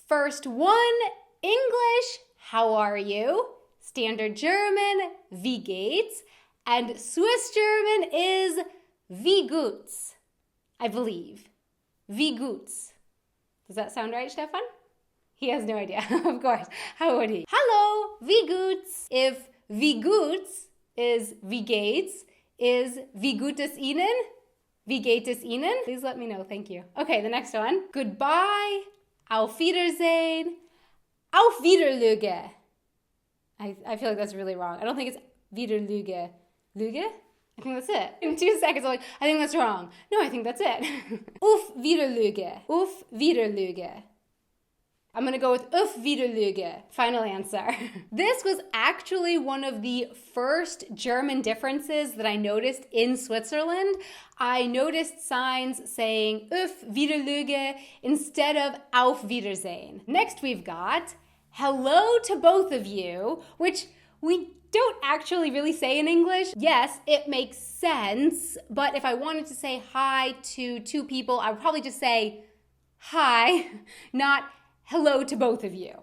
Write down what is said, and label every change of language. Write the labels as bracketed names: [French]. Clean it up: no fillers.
[English] First one, English, how are you? Standard German, [German] wie geht's? [English] And Swiss German is [German] wie gut's, [English] I believe. [German] Wie gut's. [English] Does that sound right, Stefan? He has no idea, of course. How would he? [German] Hallo, wie gut's? [English] If [German] wie gut's [English] is [German] wie geht's, [English] is [German] wie gut es Ihnen? Wie geht es Ihnen? [English] Please let me know, thank you. Okay, the next one. Goodbye, [German] auf Wiedersehen, auf Wiederlüge. [English] I feel like that's really wrong. I don't think it's Wiederlüge. Lüge? I think that's it. In 2 seconds, I'm like, I think that's wrong. No, I think that's it. [German] Auf Wiederlüge. Auf Wiederlüge. [English] I'm gonna go with [German] auf Wiederlüge. [English] Final answer. This was actually one of the first German differences that I noticed in Switzerland. I noticed signs saying [German] auf Wiederlüge [English] instead of [German] auf Wiedersehen. [English] Next we've got hello to both of you, which we don't actually really say in English. Yes, it makes sense, but if I wanted to say hi to two people, I would probably just say hi, not hello to both of you.